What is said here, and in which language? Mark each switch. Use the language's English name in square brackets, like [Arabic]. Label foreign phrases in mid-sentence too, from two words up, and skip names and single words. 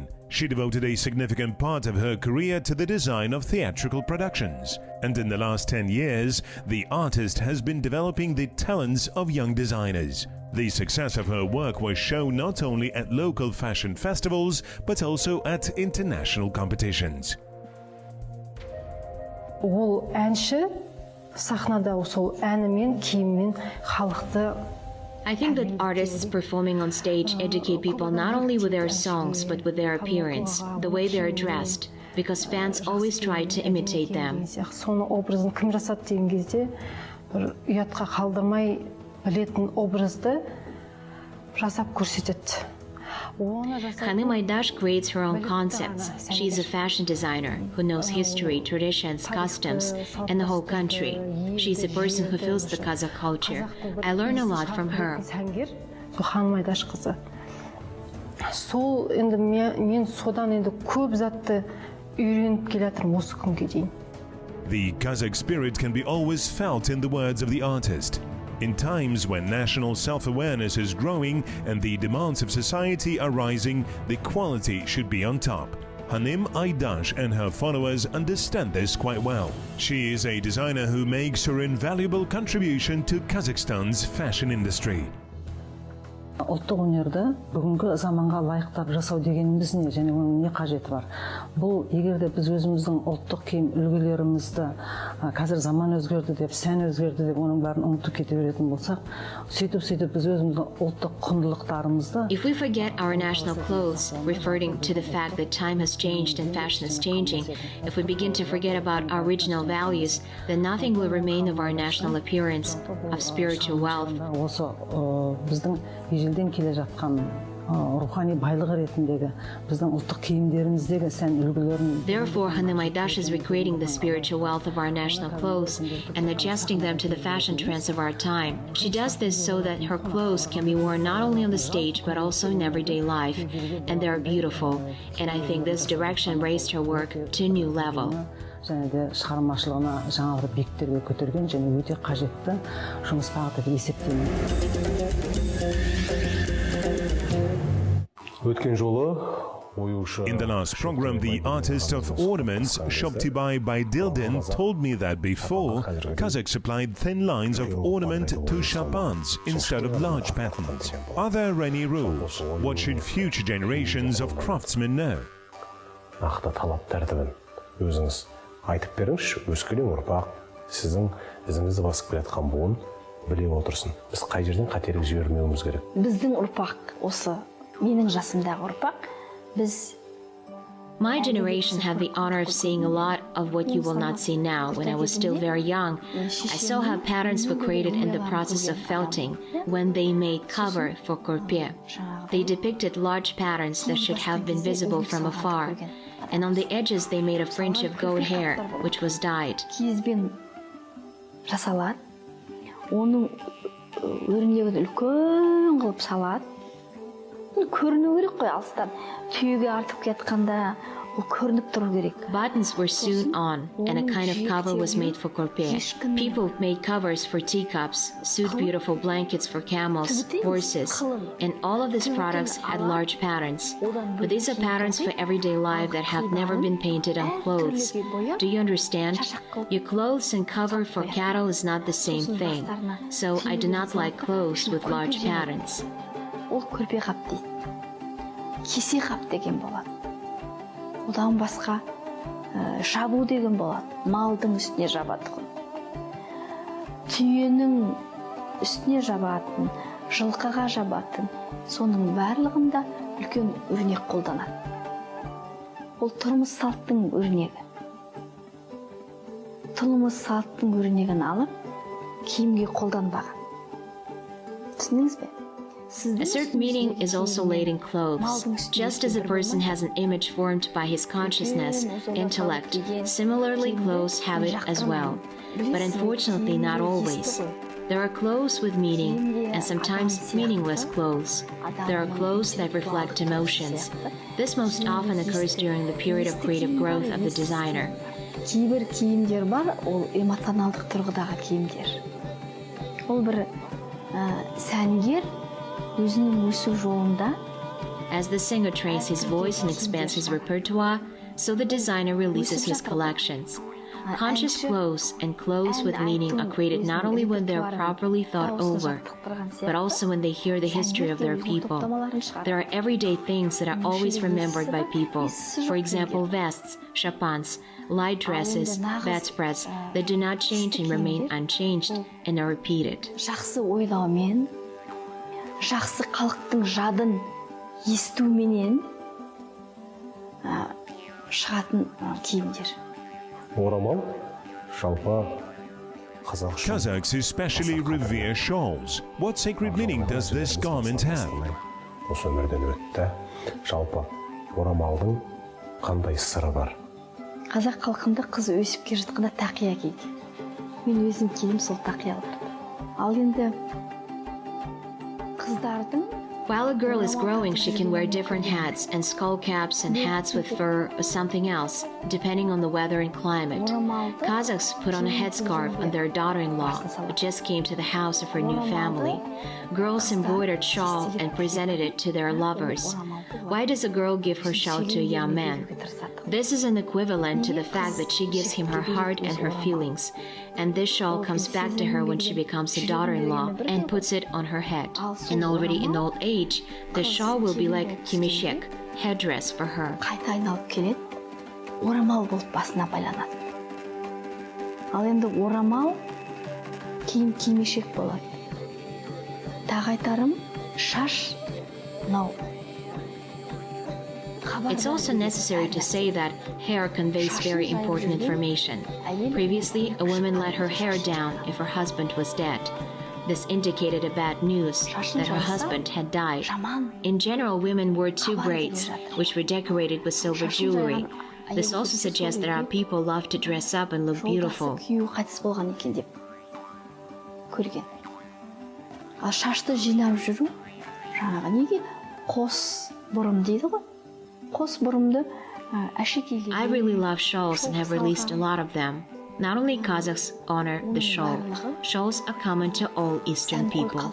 [English] She devoted a significant part of her career to the design of theatrical productions. And in the last 10 years, the artist has been developing the talents of young designers. The success of her work was shown not only at local fashion festivals, but also at international competitions. [Kazakh] Ол әнші сахнада сол әнімен, киіммен халықты. [English] I think that artists performing on stage educate people not only with their songs, but with their appearance, the way they are dressed, because fans always try to imitate them. [Kazakh] Соны образын кім жасады деген кезде, бір ұятқа қалдырмай білетін образды жасап көрсетеді. [English] Hanim Aydash creates her own concepts. She is a fashion designer who knows history, traditions, customs, and the whole country. She is a person who feels the Kazakh culture. I learn a lot from her. [Kazakh] Hanim Aydash қызы. Сол енді мен содан енді көп затты үйреніп келе жатырмын осы күнге дейін. [English] The Kazakh spirit can be always felt in the words of the artist. In times when national self-awareness is growing and the demands of society are rising, the quality should be on top. Hanim Aydash and her followers understand this quite well. She is a designer who makes her invaluable contribution to Kazakhstan's fashion industry. [Kazakh] Ұлттық өнерді бүгінгі заманға лайықтап жасау дегеніміз не, және оның не қажеті бар? Бұл егерде біз өзіміздің ұлттық киім үлгілерімізді қазір заман өзгерді деп, сән өзгерді деп, оның бәрін ұмытып кете беретін болсақ, сөйтіп біз өзіміздің ұлттық құндылықтарымызды. [English] If we forget our national clothes, referring to the fact that time has changed and fashion is changing, if we begin to forget about our original values, then nothing will remain of our national appearance, of spiritual wealth. [Kazakh] Осы біздің ежелден келе жатқан рухани байлығы ретіндегі біздің ұлттық киімдеріміздегі сән үлгілерін. [English] Therefore, Hanim Aydash is recreating the spiritual wealth of our national clothes and adjusting them to the fashion trends of our time. She does this so that her clothes can be worn not only on the stage but also in everyday life, and they are beautiful. And I think this direction raised her work to a new level. [Kazakh] Және де шығармашылығына жаңа бір биіктерге көтерген және өте қажетті жұмыс бағыты деп есептеймін. Өткен жолы oyucu. [English] In the last program, the artist of ornaments, Shoptibay Baydildin, told me that before, Kazakh supplied thin lines of ornament to shapans instead of large patterns. Are there any rules? What should future generations of craftsmen know? [Kazakh] Нақты талап тәртібін өзіңіз айтып беріңізші, өскелең ұрпақ сіздің ізіңізді басып келе жатқан буын біле отырсын. Біз қай жерден қателік жібермеуіміз керек. Біздің ұрпақ осы, менің жасымдағы ұрпақ, біз [English] My generation had the honor of seeing a lot of what you will not see now. When I was still very young, I saw how patterns were created in the process of felting when they made cover for korpe. They depicted large patterns that should have been visible from afar, and on the edges they made a fringe of goat hair, which was dyed. [Kazakh] Киізбен жасалады, оның өрнегін үлкен қылып салады. Көріну керек қой, алыстан түйеге артып кетканда ол көрініп тұру керек. [English] Buttons were sewn on, and a kind of cover was made for korpe. People made covers for teacups, sewed beautiful blankets for camels, horses, and all of these products had large patterns. But these are patterns for everyday life that have never been painted on clothes. Do you understand? Your clothes and cover for cattle is not the same thing. So I do not like clothes with large patterns. [Kazakh] Ол көрпе қап дейді. Кесе қап деген болады. Одан басқа жабу деген болады. Малдың үстіне жабатын. Түйенің үстіне жабатын, жылқыға жабатын. Соның барлығында үлкен өрнек қолданады. Ол тұрмыс салттың өрнегі. Тұрмыс салттың өрнегін алып, киімге қолданбаған. Түсіндіңіз бе? [English] A certain meaning is also laid in clothes. Just as a person has an image formed by his consciousness, intellect, similarly clothes have it as well. But unfortunately not always. There are clothes with meaning, and sometimes meaningless clothes. There are clothes that reflect emotions. This most often occurs during the period of creative growth of the designer. [Kazakh] Кейбір киімдер бар, ол эмоционалдық тұрғыдағы киімдер. Ол бір сәнгер өзінің өсу жолында [English] As the singer trains his voice and expands his repertoire, so the designer releases his collections. Conscious clothes and clothes with meaning are created not only when they are properly thought over, but also when they hear the history of their people. There are everyday things that are always remembered by people. For example, vests, chapans, light dresses, bedspreads that do not change and remain unchanged and are repeated. [Kazakh] Жақсы ойлаумен, жақсы халықтың жадын естуменен шығатын киімдер. Орамал жалпы қазақ үшін [English] Kazakhs especially revere shawls. What sacred meaning does this garment have? [Kazakh] осы өмірден өтті. Жалпы орамалдың қандай сыры бар? Қазақ халқында қыз өсіп келе жатқанда тақия киді. Мен өзім кидім сол тақияларды. Ал енді қыздардың [English] While a girl is growing, she can wear different hats and skull caps and hats with fur or something else, depending on the weather and climate. Kazakhs put on a headscarf on their daughter-in-law, who just came to the house of her new family. Girls embroidered shawl and presented it to their lovers. Why does a girl give her shawl to a young man? This is an equivalent to the fact that she gives him her heart and her feelings, and this shawl comes back to her when she becomes a daughter-in-law and puts it on her head. And already in old age, the shawl will be like kimishek, headdress for her. [Kazakh] Қайта айналып келеді, орамал болып басына байланады. Ал енді орамал киім кимешек болады. Тағы айтарым, шаш мынау. [English] It's also necessary to say that hair conveys very important information. Previously, a woman let her hair down if her husband was dead. This indicated a bad news that her husband had died. In general, women wore two braids, which were decorated with silver jewelry. This also suggests that our people love to dress up and look beautiful. [Kazakh] Ал шашты жинап жүру, жаңағы неге қос бұрым дейді ғой? Қос бұрымды әшекейлер. [English] I really love shawls and have released a lot of them. Not only Kazakhs honor the shawl, shawls are common to all Eastern people.